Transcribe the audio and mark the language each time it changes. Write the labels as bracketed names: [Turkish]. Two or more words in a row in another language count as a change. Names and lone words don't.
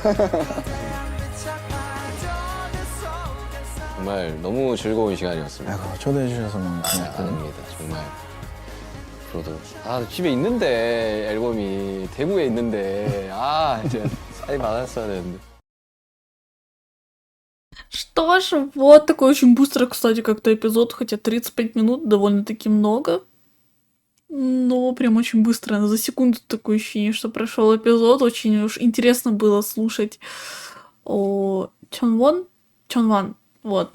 [Korean] 정말 너무 즐거운 시간이었습니다. 아이고, 초대해 주셔서 너무 고맙고. 아닙니다 정말. 앞으로도 집에 있는데 앨범이 대구에 있는데 이제 사인 받았어야 되는데. [Russian] Что ж, вот такой очень быстро, кстати, как-то эпизод, хотя 35 минут довольно-таки много. Но прям очень быстро, за секунду такое ощущение, что прошел эпизод. Очень уж интересно было слушать о Чонван, вот.